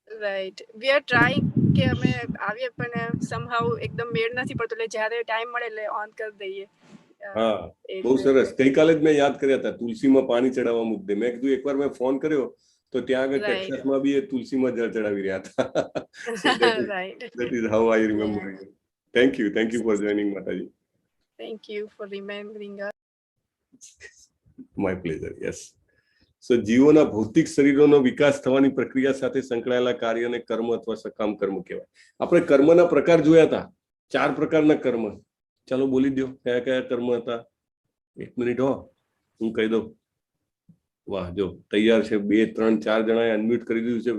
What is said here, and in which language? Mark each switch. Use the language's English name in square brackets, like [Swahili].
[English] right, we are trying [Gujarati] કે અમે આવીએ પણ સમહાઉ એકદમ મેળ નથી પડતો, એટલે જ્યારે ટાઈમ મળે એટલે ઓન કરી દઈએ. હા, બહુ સરસ. ગઈકાલે જ મેં યાદ કર્યા હતા તુલસીમાં પાણી ચડાવવા મુદ્દે. મેં કીધું એકવાર મેં ફોન કર્યો તો ત્યાં આગળ ટેક્સાસમાં બી એ તુલસીમાં જળ ચડાવી રહ્યા હતા. [English] That is how I remember you. Thank you for joining, Mataji. Thank you for remembering us. My pleasure. Yes. [Gujarati] So જીવોના ભૌતિક શરીરોનો વિકાસ થવાની પ્રક્રિયા સાથે સંકળાયેલા કાર્યને કર્મ અથવા સકામ કર્મ કહેવાય. આપણે કર્મના પ્રકાર જોયા હતા, 4 પ્રકારના કર્મ. ચાલો બોલી દો, કયા કયા કર્મ હતા? 1 મિનિટ હો, હું કહી દઉં. વાહ, જો તૈયાર છે, 2, 3, 4 જણાએ અનમ્યુટ કરી દીધું છે.